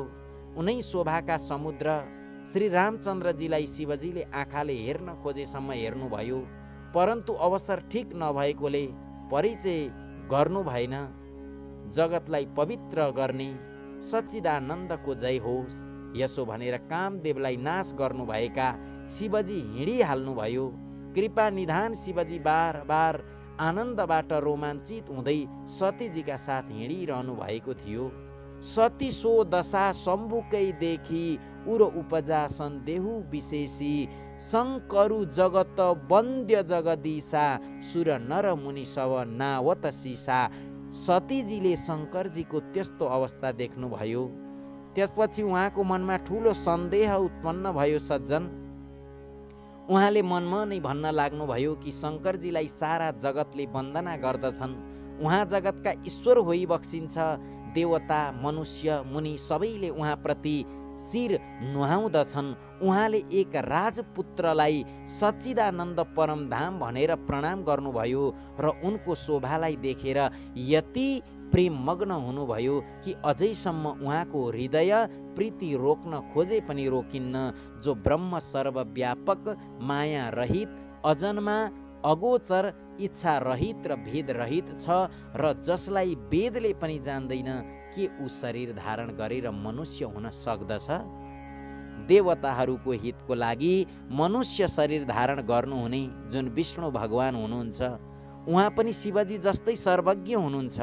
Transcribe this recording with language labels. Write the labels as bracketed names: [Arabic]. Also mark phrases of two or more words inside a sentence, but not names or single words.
[Nepali] उनै शोभाका समुद्र श्री रामचन्द्रजीलाई शिवजीले आँखाले हेर्न खोजेसम्म हेर्नुभयो, परन्तु अवसर ठिक नभएकोले परिचय गर्नु भएन। जगतलाई पवित्र गर्ने सच्चिदानन्दको जय होस् यसो भनेर कामदेवलाई नाश गर्नुभएका शिवजी हिँडिहाल्नुभयो। कृपा निधान शिवजी बार बार आनन्दबाट रोमाञ्चित हुँदै सतीजीका साथ हिँडिरहनु भएको थियो। [Awadhi] सती सो दशा शम्भुकै देखि उर उपजा सन्देहु विशेषी शङ्करु जगत वन्द्य जगदीशा सुर नर मुनि सब नावत सीसा। [Nepali] सतीजीले शङ्करजीको त्यस्तो अवस्था देख्नुभयो। त्यसपछि उहाँको मनमा ठुलो सन्देह उत्पन्न भयो। सज्जन, उहाँले मनमा नै भन्न लाग्नुभयो कि शङ्करजीलाई सारा जगतले वन्दना गर्दछन्। उहाँ जगतका ईश्वर होई बक्सिन्छ। देवता मनुष्य मुनि सबैले उहाँप्रति शिर नुहाउँदछन्। उहाँले एक राजपुत्रलाई सच्चिदानन्द परमधाम भनेर प्रणाम गर्नुभयो र उनको शोभालाई देखेर यति प्रेममग्न हुनुभयो कि अझैसम्म उहाँको हृदय प्रीति रोक्न खोजे पनि रोकिन्न। जो ब्रह्म सर्वव्यापक माया रहित अजन्मा अगोचर इच्छा रहित र भेद रहित छ र जसलाई वेदले पनि जान्दैन के ऊ शरीर धारण गरेर मनुष्य हुन सक्दछ? देवताहरूको हितको लागि मनुष्य शरीर धारण गर्नुहुने जुन विष्णु भगवान हुनुहुन्छ, उहाँ पनि शिवजी जस्तै सर्वज्ञ हुनुहुन्छ।